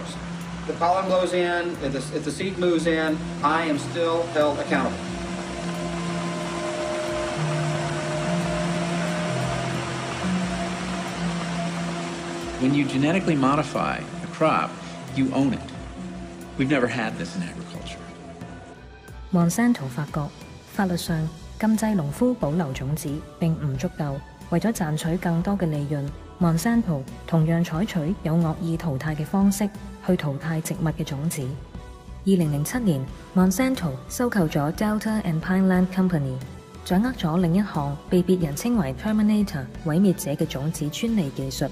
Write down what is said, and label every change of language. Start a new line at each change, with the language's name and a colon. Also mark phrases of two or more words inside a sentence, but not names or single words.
English: The pollen blows in, if the seed moves in, I am still held accountable. When you genetically modify a crop, you own it. We've never had this in agriculture.
Cantonese: Monsanto 發覺法律上禁制農夫保留種子並唔足夠，為咗賺取更多嘅利潤，Monsanto 同樣採取有惡意淘汰嘅方式去淘汰植物嘅種子。2007年，Monsanto 收購咗 Delta and Pineland Company，掌握咗另一項被別人稱為 Terminator 毀滅者嘅種子專利技術。